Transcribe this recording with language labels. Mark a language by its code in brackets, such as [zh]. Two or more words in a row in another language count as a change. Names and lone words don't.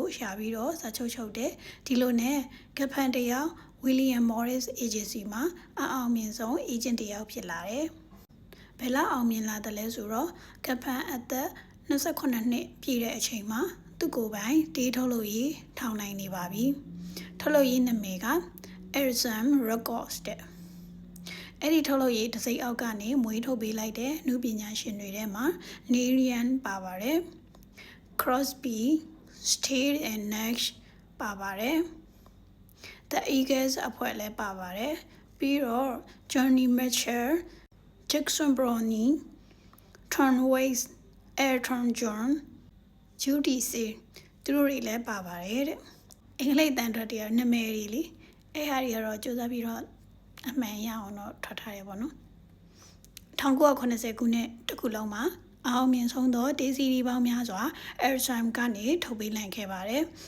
[my] ရှာပြီးတော့စာချုပ်တယ်ဒီလိုနဲ့ကဖန်တယောက် William Morris Agency မှာအောင်မြင်ဆုံး agent တယောက်ဖြစ်လာတယ်ဘယ်လောက်အောင်မြင်လာတယ်လဲဆိုတော့ကဖန်အသက်28နှစ်ပြည့်တဲ့အချိန်မှာသူ့ကိုယ်ပိုင်တေးထုတ်လို့ရေးထောင်နိုင်နေပါပြီထုတ်လို့ရေးနာမည်က Arizam Records တဲ့အဲ့ဒီထုတ်လို့ရေးတစ်စိတ်အောက်ကနေမွေးထုတ်ပေးလိုက်တဲ့နုပညာရှင်တွေထဲမှာ Nerian ပါပါတယ် Crosby, Stills and Nash ပါပါတယ် The Eagles အဖွဲ့လည်းပါပါတယ်ပြီးတော့ Johnny Mitchell, Jackson Browning, Tom Waits, Elton John, Judy C သူတို့တွေလည်းပါပါတယ်တဲ့အင်္ဂလိပ်တန်ထွက်တရားနာမည်တွေလေအဲ့ဟာတွေကတော့စူးစမ်းပြီးတော့အမှန်ရအောင်တော့ထွက်ထားရပါတော့1980ခုနှစ်တခုလုံးမှာအောင်မြင်ဆုံးသောတေးစီရီပေါင်းများစွာ Arizam ကနေထုတ်ပေးနိုင်ခဲ့ပါတယ်